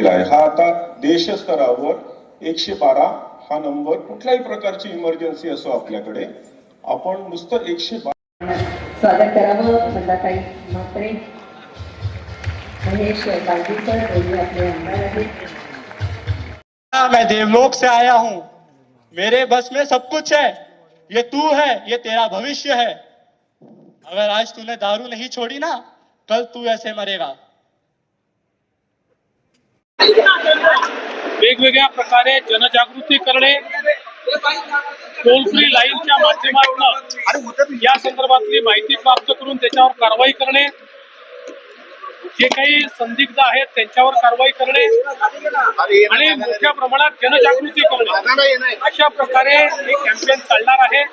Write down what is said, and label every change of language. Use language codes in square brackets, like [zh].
[mr] हा आता देश स्तरावर 112 हा नंबर कुठल्याही प्रकारची इमर्जन्सी असो आपल्याकडे आपण नुसतं 112 स्वागत करावं. मंदाताई म्हात्रे, महेश बालदीकर दोन्ही आपले आमदार आहेत. [hi] मैं देवलोक से आया हूँ, मेरे बस में सब कुछ है, ये तू है, ये तेरा भविष्य है. अगर आज तूने दारू नहीं छोड़ी ना, कल तू ऐसे मरेगा. [mr] वेगवेगळ्या प्रकारे जनजागृती करणे, टोल फ्री लाईनच्या माध्यमातून या संदर्भातली माहिती प्राप्त करून त्याच्यावर कारवाई करणे, जे काही संदिग्ध आहेत त्यांच्यावर कारवाई करणे आणि मोठ्या प्रमाणात जनजागृती करणे अशा प्रकारे हे कॅम्पेन चालणार आहे.